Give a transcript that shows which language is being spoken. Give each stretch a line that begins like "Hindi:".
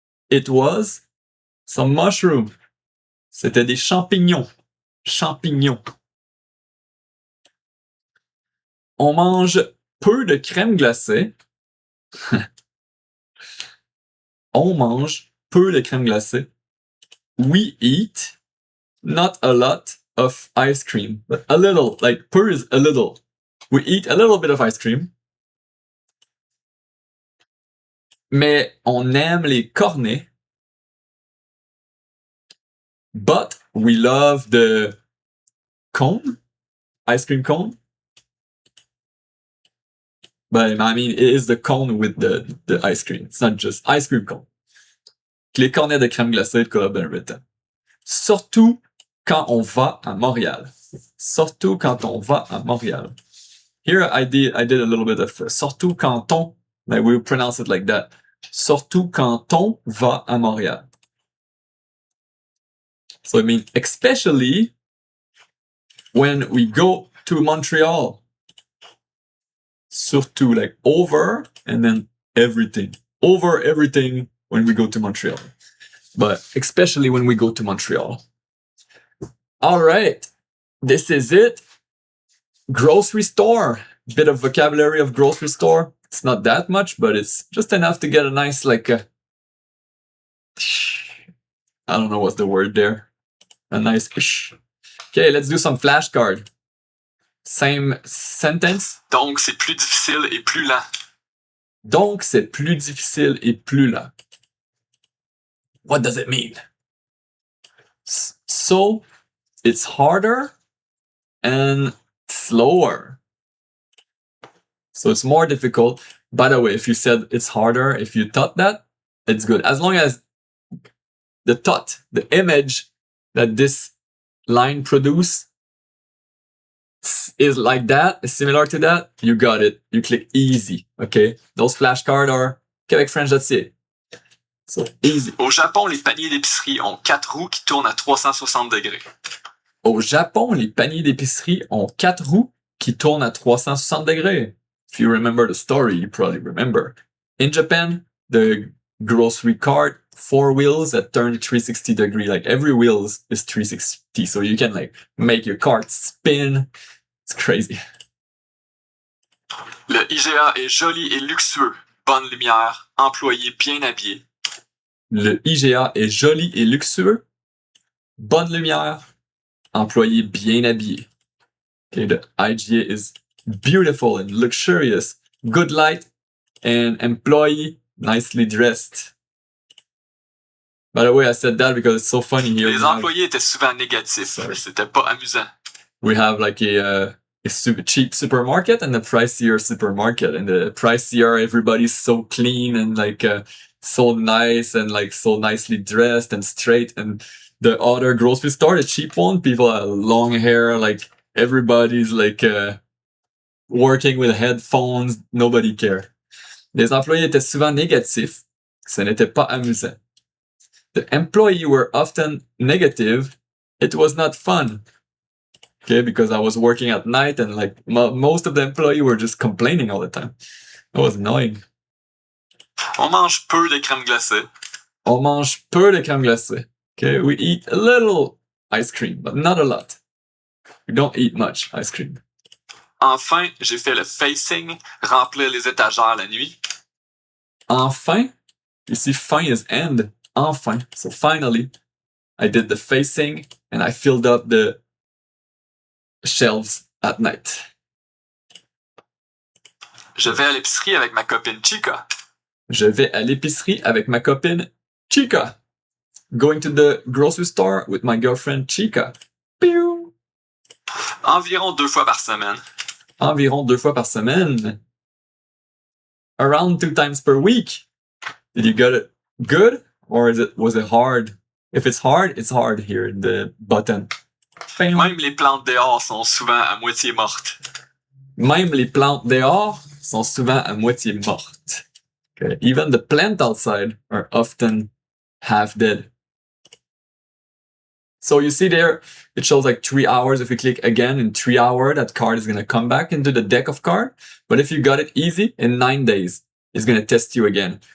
English: It was some mushroom.
French: C'était des champignons. Champignons. On mange peu de crème glacée. On mange peu de crème glacée.
English: We eat not a lot of ice cream, but a little, like peu is a little. We eat a little bit of ice cream.
French: Mais on aime les cornets. But
English: we love the cone, ice cream cone. But I mean, it is the cone with the ice cream. It's not just ice cream cone.
French: Les cornets de crème glacée de Colonel Britain. Surtout quand on va à Montréal. Surtout quand on va à Montréal.
English: Here I did a little bit of
French: surtout quand on,
English: like we pronounce it like that.
French: Surtout quand on va à Montréal.
English: So I mean, especially when we go to Montreal. Surtout, like over and then everything. Over everything when we go to Montreal. But especially when we go to Montreal. All right. This is it. Grocery store. Bit of vocabulary of grocery store. It's not that much, but it's just enough to get a nice, like, I don't know what's the word there. A nice. Okay, let's do some flashcard. Same sentence.
French: Donc, c'est plus difficile et plus lent. Donc, c'est plus difficile et plus lent.
English: What does it mean? So, it's harder and slower. So it's more difficult. By the way, if you said it's harder, if you thought that, it's good. As long as the thought, the image that this line produce is like that, is similar to that, you got it. You click easy, okay? Those flashcards are Quebec French, that's it. So easy.
French: Au Japon, les paniers d'épicerie ont 4 roues qui tournent à 360 degrés. Au Japon, les paniers d'épicerie ont 4 roues qui tournent à 360 degrés.
English: If you remember the story, you probably remember. In Japan, the grocery cart, 4 wheels that turn 360 degree. Like every wheel is 360, so you can like make your cart spin. It's crazy.
French: Le IGA est joli et luxueux. Bonne lumière, employé bien habillé. Le IGA est joli et luxueux. Bonne lumière, employé bien habillé.
English: Okay, the IGA is beautiful and luxurious, good light, and employee nicely dressed. By the way, I said that because it's so funny here.
French: Les employés étaient souvent négatifs. C'était pas amusant.
English: We have like a super cheap supermarket and a pricier supermarket. And the pricier, everybody's so clean and like so nice and like so nicely dressed and straight. And the other grocery store, the cheap one, people have long hair, like everybody's like working with headphones, nobody cared.
French: Les employés étaient souvent négatifs. Ce n'était pas amusant.
English: The employees were often negative. It was not fun. Okay, because I was working at night and like most of the employees were just complaining all the time. It was annoying.
French: On mange peu de crème glacée. On mange peu de crème glacée.
English: Okay, we eat a little ice cream, but not a lot. We don't eat much ice cream.
French: Enfin, j'ai fait le facing, remplir les étagères la nuit.
English: Enfin, you see, fin is end. Enfin, so finally, I did the facing and I filled up the shelves at night.
French: Je vais à l'épicerie avec ma copine Chica. Je vais à l'épicerie avec ma copine Chica.
English: Going to the grocery store with my girlfriend Chica. Pew!
French: Environ 2 fois par semaine. Environ 2 fois par semaine.
English: Around 2 times per week. Did you get it good? Or was it hard? If it's hard here in the button.
French: Même les plantes dehors sont souvent à moitié mortes. Même les plantes dehors sont souvent à moitié mortes.
English: Okay. Even the plants outside are often half dead. So you see there, it shows like 3 hours. If we click again in 3 hours, that card is going to come back into the deck of cards. But if you got it easy, in 9 days, it's going to test you again.